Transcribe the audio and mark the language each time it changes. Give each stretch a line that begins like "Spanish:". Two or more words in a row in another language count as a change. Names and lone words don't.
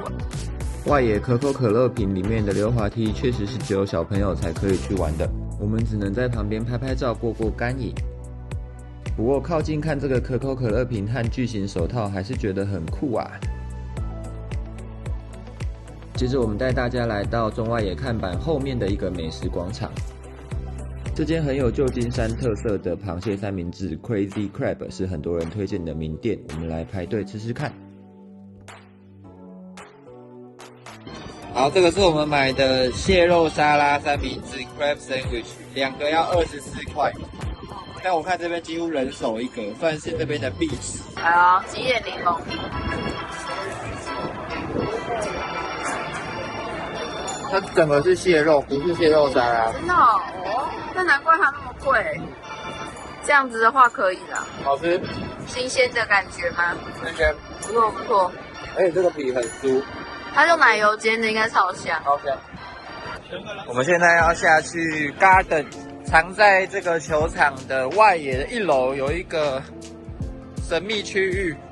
Chinese: 外野可口可樂瓶裡面的溜滑梯確實是只有小朋友才可以去玩的，我們只能在旁邊拍拍照過過乾癮。不過靠近看這個可口可樂瓶和巨型手套還是覺得很酷啊。接着我們帶大家來到中外野看板後面的一個美食廣場，這間很有舊金山特色的螃蟹三明治 Crazy Crab 是很多人推薦的名店，我們來排隊吃吃看。好，這個是我們買的蟹肉沙拉三明治
English: Crab Sandwich，
Chinese: 2個要24塊。但我看這邊幾乎人手一個，算是這邊的必吃。好，吉野檸檬。它整個是蟹肉，不是蟹肉沙拉。真的哦，那難怪它那麼貴。這樣子的話可以啦。好吃，新鮮的感覺嗎？新鮮，不錯不錯。而且這個皮很酥。它用奶油煎的，應該超香。超香。我們現在要下去 Garden， 藏在這個球場的外野的1樓有一個神秘區域。